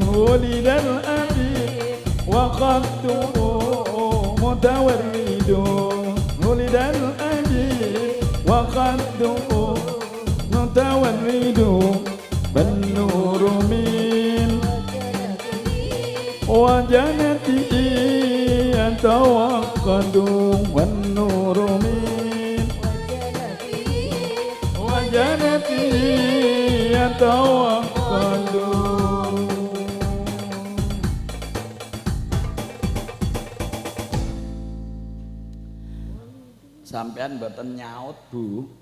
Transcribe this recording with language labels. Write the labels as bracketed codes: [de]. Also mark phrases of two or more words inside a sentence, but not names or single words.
[ar] ولد العابد وخده متورد. ولد العابد وخده متورد. النور من وجناته يتوقد. النور من وجناته يتوقد. [jv] Sampean mboten nyaut, Bu.